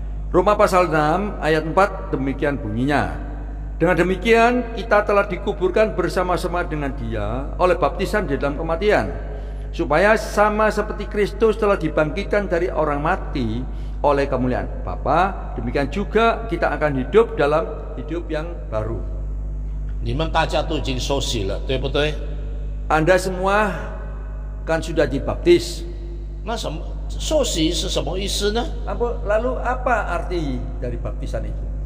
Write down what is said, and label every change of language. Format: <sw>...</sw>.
<id>Roma pasal 6 ayat 4 demikian bunyinya. Dengan demikian kita telah dikuburkan bersama-sama dengan Dia oleh baptisan di dalam kematian, supaya sama seperti Kristus telah dibangkitkan dari orang mati oleh kemuliaan Bapa, demikian juga kita akan hidup dalam hidup yang baru.</id> <zh>你们大家都已经受洗了，对不对？</zh> <id>Anda semua kan sudah dibaptis.</id> <zh>那什么受洗是什么意思呢？</zh> <id>Lalu apa arti dari baptisan itu?</id>